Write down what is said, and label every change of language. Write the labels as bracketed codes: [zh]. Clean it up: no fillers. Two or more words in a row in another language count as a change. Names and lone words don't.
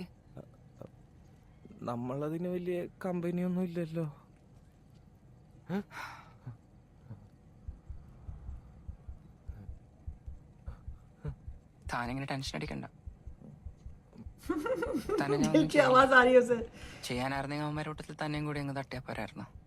[ml] നമ്മളതിന് വലിയ കമ്പനിയൊന്നും ഇല്ലല്ലോ. താനിങ്ങനെ ടെൻഷൻ അടിക്കണ്ട. തന്നെ ഞാൻ [hi] क्या आवाज आ रही है उसे? [ml] ചെയ്യാനായിരുന്നെങ്കിൽ അവന്മാരുടെ കൂട്ടത്തിൽ തന്നെയും കൂടി അങ്ങ് തട്ടിയാ പോരായിരുന്നു.